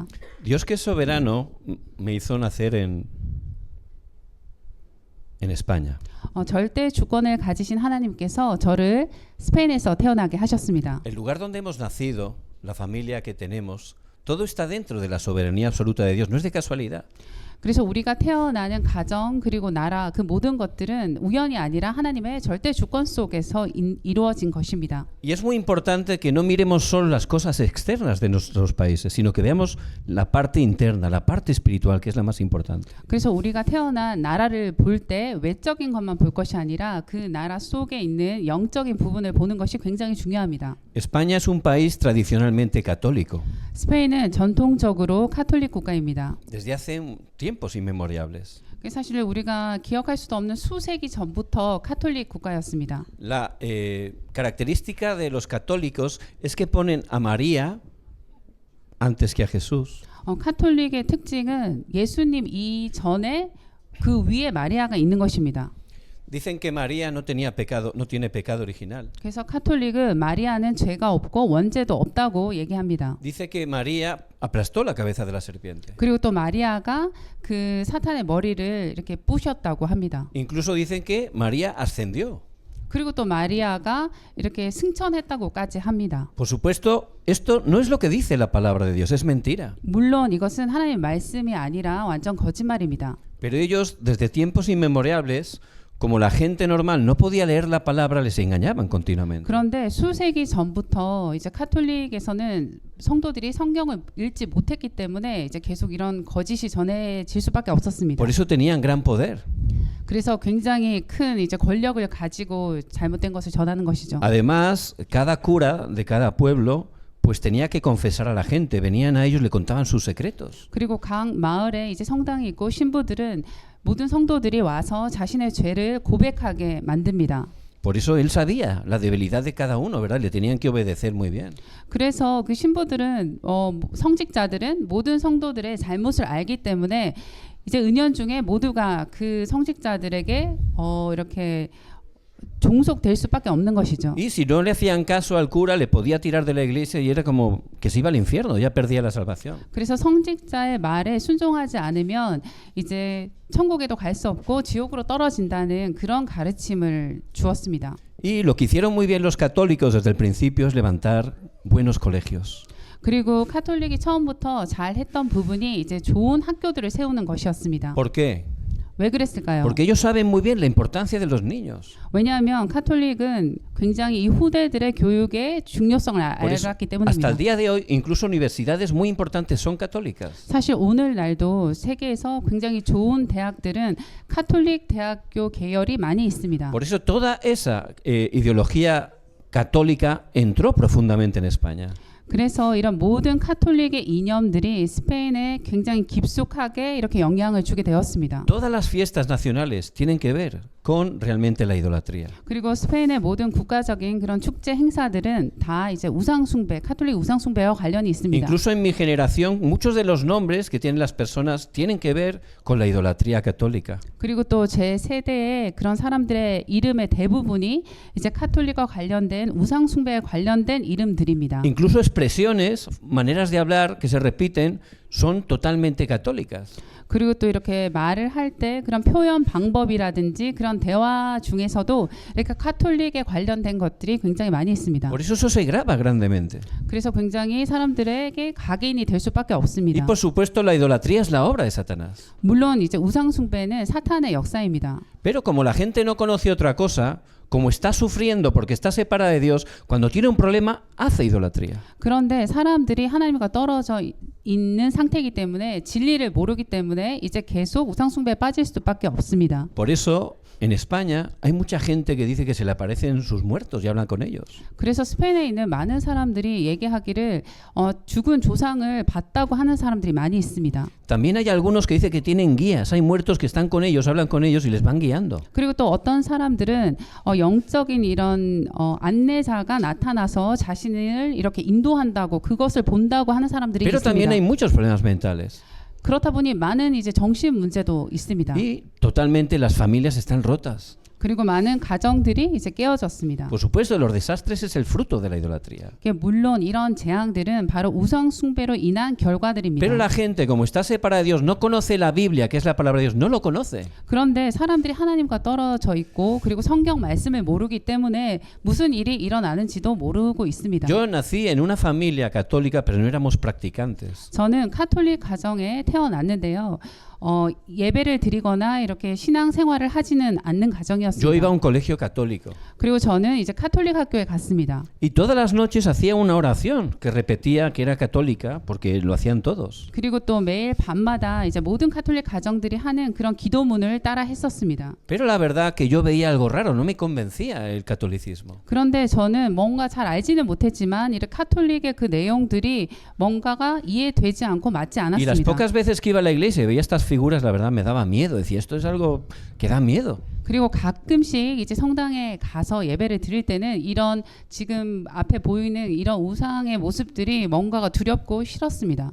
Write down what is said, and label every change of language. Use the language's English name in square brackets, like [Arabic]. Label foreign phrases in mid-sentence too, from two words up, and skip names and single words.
[Spanish] Dios que es soberano me hizo nacer en España. [Korean] 절대 주권을 가지신 하나님께서 저를 스페인에서 태어나게 하셨습니다. [Spanish] El lugar donde hemos nacido, la familia que tenemos, todo está dentro de la soberanía absoluta de Dios, no es de casualidad. [Korean] 그래서 우리가 태어나는 가정 그리고 나라 그 모든 것들은 우연이 아니라 하나님의 절대 주권 속에서 이루어진 것입니다. [Spanish] Y es muy importante que no miremos solo las cosas externas de nuestros países, sino que veamos la parte interna, la parte espiritual, que es la más importante. [Korean] 그래서 우리가 태어난 나라를 볼 때 외적인 것만 볼 것이 아니라 그 나라 속에 있는 영적인 부분을 보는 것이 굉장히 중요합니다. [Spanish] España es un país tradicionalmente católico, [Korean] 스페인은 전통적으로 카톨릭 국가입니다. [Spanish] desde hace tiempos inmemoriales. [Korean] 사실 우리가 기억할 수도 없는 수세기 전부터 카톨릭 국가였습니다. [Spanish] La característica de los católicos es que ponen a María antes que a Jesús. [Korean] 카톨릭의 특징은 예수님 이전에 그 위에 마리아가 있는 것입니다. [Spanish] Dicen que María no tenía pecado, no tiene pecado original. [Korean] 그래서 카톨릭은 마리아는 죄가 없고 원죄도 없다고 얘기합니다. [Spanish] Dice que María aplastó la cabeza de la serpiente. [Korean] 그리고 또 마리아가 그 사탄의 머리를 이렇게 부셨다고 합니다. [Spanish] Incluso dicen que María ascendió. [Korean] 그리고 또 마리아가 이렇게 승천했다고까지 합니다. [Spanish] Por supuesto, esto no es lo que dice la palabra de Dios, es mentira. [Korean] 물론 이것은 하나님의 말씀이 아니라 완전 거짓말입니다. [Spanish] Pero ellos, desde tiempos inmemoriales, como la gente normal no podía leer la palabra, les engañaban continuamente. [Korean] 그런데 수세기 전부터 이제 카톨릭에서는 성도들이 성경을 읽지 못했기 때문에 이제 계속 이런 거짓이 전해질 수밖에 없었습니다. [Spanish] Por eso tenían gran poder. [Korean] 그래서 굉장히 큰 이제 권력을 가지고 잘못된 것을 전하는 것이죠. [Spanish] Además, cada cura de cada pueblo pues tenía que confesar a la gente. Venían a ellos, le contaban sus secretos. [Korean] 그리고 각 마을에 이제 성당이 있고 신부들은 모든 성도들이 와서 자신의 죄를 고백하게 만듭니다. [Spanish] Por eso él sabía la debilidad de cada uno, ¿verdad? Le tenían que obedecer muy bien. [Korean] 그래서 그 신부들은 성직자들은 모든 성도들의 잘못을 알기 때문에 이제 은연중에 모두가 그 성직자들에게 이렇게 종속될 수밖에 없는 것이죠. [Spanish] Y si no le hacían caso al cura, le podía tirar de la iglesia y era como que se iba al infierno, ya perdía la salvación. [Korean] 그래서 성직자의 말에 순종하지 않으면 이제 천국에도 갈 수 없고 지옥으로 떨어진다는 그런 가르침을 주었습니다. [Spanish] Y lo que hicieron muy bien los católicos desde el principio es levantar buenos colegios. [Korean] 그리고 카톨릭이 처음부터 잘 했던 부분이 이제 좋은 학교들을 세우는 것이었습니다. [Spanish] ¿Por qué? [Korean] 왜 그랬을까요? [Spanish] Porque ellos saben muy bien la importancia de los niños. [Korean] 왜냐하면 카톨릭은 굉장히 이 후대들의 교육의 중요성을 [Spanish] Por eso, [Korean] 알았기 [Spanish] hasta [Korean] 때문입니다. [Spanish] el día de hoy, incluso universidades muy importantes son católicas. [Korean] 사실 오늘날도 세계에서 굉장히 좋은 대학들은 카톨릭 대학교 계열이 많이 있습니다. [Spanish] Por eso toda esa ideología católica entró profundamente en España. [Korean] 그래서 이런 모든 카톨릭의 이념들이 스페인에 굉장히 깊숙하게 이렇게 영향을 주게 되었습니다. [Spanish] Todas las fiestas nacionales tienen que ver con realmente la idolatría. [Korean] 그리고 스페인의 모든 국가적인 그런 축제 행사들은 다 이제 우상 숭배, 카톨릭 우상 숭배와 관련이 있습니다. [Spanish] Incluso en mi generación, muchos de los nombres que tienen las personas tienen que ver con la idolatría católica. [Korean] 그리고 또 제 세대의 그런 사람들의 이름의 대부분이 이제 카톨릭과 관련된 우상 숭배에 관련된 이름들입니다. [Spanish] Incluso expresiones, maneras de hablar que se repiten son totalmente católicas. [Korean] 그리고 또 이렇게 말을 할 때 그런 표현 방법이라든지 그런 대화 중에서도 이렇게 카톨릭에 관련된 것들이 굉장히 많이 있습니다. [Spanish] Por eso se graba grandemente. [Korean] 그래서 굉장히 사람들에게 각인이 될 수밖에 [Spanish] Y [Korean] 없습니다. [Spanish] por supuesto la idolatría es la obra de Satanás. [Korean] 물론 이제 우상 숭배는 사탄의 역사입니다. [Spanish] Pero como la gente no conoce otra cosa, como está sufriendo porque está separada de Dios, cuando tiene un problema hace idolatría. [Korean] 그런데 사람들이 하나님과 떨어져 있는 상태이기 때문에 진리를 모르기 때문에 이제 계속 우상 숭배에 빠질 수밖에 없습니다. [Spanish] Por eso en España hay mucha gente que dice que se le aparecen sus muertos y hablan con ellos. [Korean] 그래서 스페인에 있는 많은 사람들이 얘기하기를 죽은 조상을 봤다고 하는 사람들이 많이 있습니다. [Spanish] También hay algunos que dicen que tienen guías, hay muertos que están con ellos, hablan con ellos y les van guiando. [Korean] 그리고 또 어떤 사람들은 영적인 이런 안내자가 나타나서 자신을 이렇게 인도한다고 그것을 본다고 하는 사람들이 [Spanish] Pero también [Korean] 있습니다. [Spanish] hay muchos problemas mentales. [Korean] 그렇다 보니 많은 이제 정신 문제도 있습니다. [Spanish] Y totalmente las familias están rotas. [Korean] 그리고 많은 가정들이 이제 깨어졌습니다. [Spanish] Por supuesto, los desastres es el fruto de la idolatría. [Korean] 물론 이런 재앙들은 바로 우상 숭배로 인한 결과들입니다. [Spanish] Pero la gente, como está separada de Dios, no conoce la Biblia, que es la palabra de Dios, no lo conoce. [Korean] 그런데 사람들이 하나님과 떨어져 있고 그리고 성경 말씀을 모르기 때문에 무슨 일이 일어나는지도 모르고 있습니다. [Spanish] Yo nací en una familia católica, pero no éramos practicantes. [Korean] 저는 카톨릭 가정에 태어났는데요. 예배를 드리거나 이렇게 신앙 생활을 하지는 않는 가정이었습니다. [Spanish] Yo iba a un colegio católico. [Korean] 그리고 저는 이제 카톨릭 학교에 갔습니다. [Spanish] Y todas las noches hacía una oración que repetía que era católica, porque lo hacían todos. [Korean] 그리고 또 매일 밤마다 이제 모든 카톨릭 가정들이 하는 그런 기도문을 따라 했었습니다. [Spanish] Pero la verdad que yo veía algo raro, no me convencía el catolicismo. [Korean] 그런데 저는 뭔가 잘 알지는 못했지만 이렇게 카톨릭의 그 내용들이 뭔가가 이해되지 않고 맞지 [Spanish] Y las [Korean] 않았습니다. [Spanish] pocas veces que iba a la iglesia y veía estas figuras, la verdad me daba miedo. Decía, esto es algo que da miedo. [Korean] 그리고 가끔씩 이제 성당에 가서 예배를 드릴 때는 이런 지금 앞에 보이는 이런 우상의 모습들이 뭔가가 두렵고 싫었습니다.